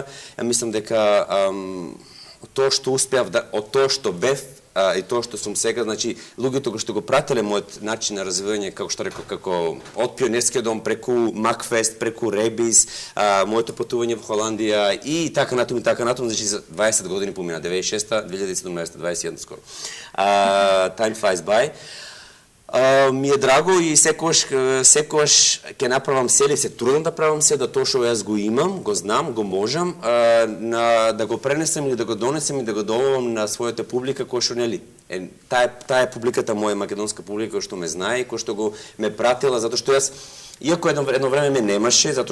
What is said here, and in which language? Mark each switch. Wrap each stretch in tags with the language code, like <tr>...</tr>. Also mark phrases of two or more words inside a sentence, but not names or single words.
<mk>Ја мислам дека тоа што успеав, од тоа што бев и тоа што сум сега, значи, луѓето кои што го прателе мојот начин на развивање, како што реков, како од Пионерскиот дом, преку Макфест, преку Ребис, моето патување во Холандија и така натаму, значи за 20 години помина, 96-та, 2017-та, 21 скоро.</mk> <en>Time flies by.</en> <mk>Ми е драго и секогаш ќе направам се или се трудам да правам се, да тоа што јас го имам, го знам, го можам, да го пренесам или да го донесам и да го доловам на својата публика која што нели. Таа е публиката моја, македонска публика, која што ме знае и која што го ме пратила, затоа што јас иако едно време ме немаше, затоа</mk>